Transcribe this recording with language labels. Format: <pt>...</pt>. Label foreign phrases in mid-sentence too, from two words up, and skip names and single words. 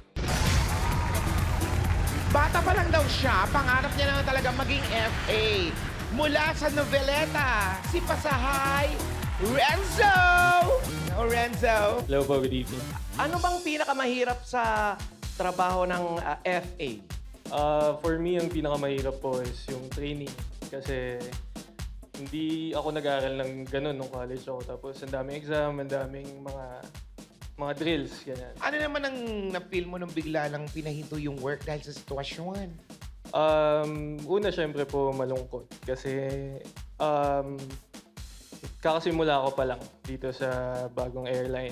<tl>Bata pa lang daw siya, pangarap niya na talaga maging FA. Mula sa Noveleta, si Pasahay, Renzo! Hello, Renzo!</tl> <en>Hello po, good evening.</en> <tl>Ano bang pinakamahirap sa trabaho ng FA?</tl> <en>For me,</en> <tl>ang pinakamahirap po is yung training. Kasi hindi ako nag-aaral ng ganun nung college ako. Tapos ang daming exam, ang daming mga drills, ganyan. Ano naman ang na-feel mo nung bigla lang pinahinto yung work dahil sa sitwasyon? Una, syempre po, malungkot. Kasi kakasimula ko pa lang dito sa bagong airline.</tl>